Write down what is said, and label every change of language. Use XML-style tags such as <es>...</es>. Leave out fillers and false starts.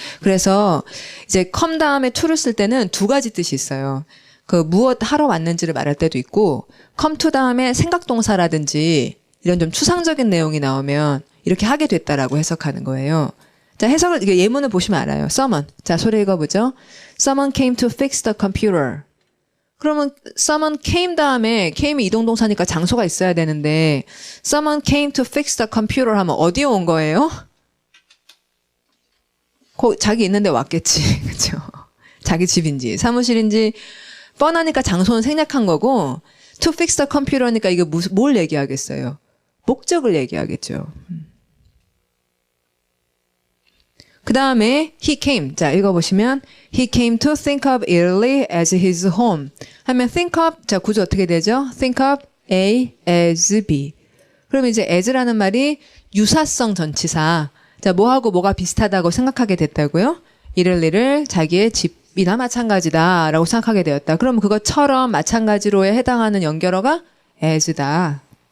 <ko>그래서 이제 come 다음에 to를 쓸 때는 두 가지 뜻이 있어요. 그 무엇 하러 왔는지를 말할 때도 있고, come to 다음에 생각동사라든지 이런 좀 추상적인 내용이 나오면 이렇게 하게 됐다라고 해석하는 거예요. 자, 해석을, 이게 예문을 보시면 알아요. Someone. 자, 소리 읽어보죠.</ko> <en>Someone came to fix the computer.</en> <ko>그러면 someone came 다음에 came이 이동동사니까 장소가 있어야 되는데</ko> <en>someone came to fix the computer</en> <ko>하면 어디에 온 거예요? 자기 있는데 왔겠지. 그렇죠? 자기 집인지 사무실인지 뻔하니까 장소는 생략한 거고</ko> <en>to fix the computer</en> <ko>니까 이게 뭘 얘기하겠어요? 목적을 얘기하겠죠. 그 다음에</ko> <en>he came.</en> <ko>자, 읽어보시면</ko> <en>he came to think of Italy as his home.</en> <ko>하면 think of, 자, 구조 어떻게 되죠?</ko> <en>think of A as B.</en> <ko>그러면 이제 as라는 말이 유사성 전치사. 자, 뭐하고 뭐가 비슷하다고 생각하게 됐다고요? 이탈리를 자기의 집이나 마찬가지다라고 생각하게 되었다. 그러면 그것처럼 마찬가지로에 해당하는 연결어가 as다.</ko>